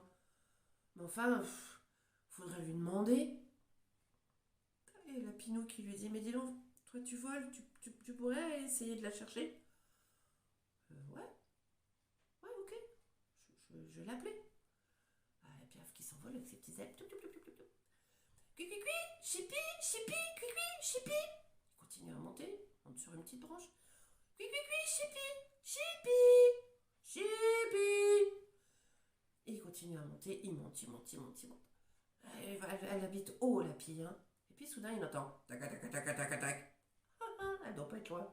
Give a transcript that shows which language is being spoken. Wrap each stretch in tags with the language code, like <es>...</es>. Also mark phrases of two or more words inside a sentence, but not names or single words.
<fr>Mais enfin, faudrait lui demander. Et la Pinou qui lui dit, mais dis donc, toi tu voles, tu pourrais essayer de la chercher? Ouais, ouais, ok. Je vais l'appeler. Ah, et Piaf qui s'envole avec ses petites ailes. Cui, cui, cui, chipi, chipi, cui, cui, chipi. Il continue à monter, monte sur une petite branche. Cui, cui, cui, chipi, chipi, chipi. Et il continue à monter, il monte, il monte, il monte, il monte. Elle habite haut, la pie, hein. Et puis soudain, il entend tac, tac, tac, tac, tac, tac. Elle doit pas être loin.</fr>